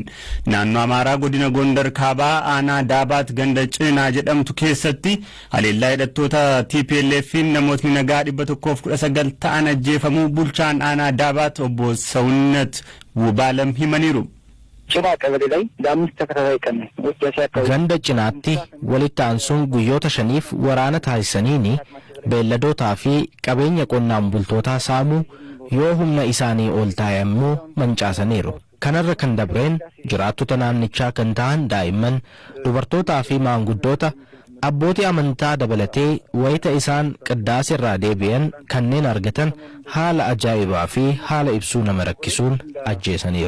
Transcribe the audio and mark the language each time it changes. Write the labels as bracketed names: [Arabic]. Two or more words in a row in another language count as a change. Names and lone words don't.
[Oromo] Naannoo Amaaraa godina Gondar Kaabaa aanaa Daabaat ganda Cinaa jedhamtu keessatti haleellaa hidhattoota TPLF namootni nagaa 119 ta'an ajjeefamuu bulchaan aanaa Daabaat obbo Sawunnat Wubaalam himaniiru. [Amharic] Cina qabale ላይ ለአምስት ተከታታይ ቀን [Oromo] ganda cinaatti walitti aansuun guyyoota 5 waraana taasisaniini beelladootaa fi qabeenya qonnaan bultootaa saamuu yoo humna isaanii ol taa'ammoo mancaasaniiru. Kanarra kan dabreen jiraattota naannichaa kan ta'an daa'imman, dubartootaa fi maanguddoota abbootii amantaa dabalatee wayita isaan qiddaas irraa deebi'an kanneen argatan haala ajaa'ibaa fi haala ibsuu nama rakkisuun ajjeesaniiru.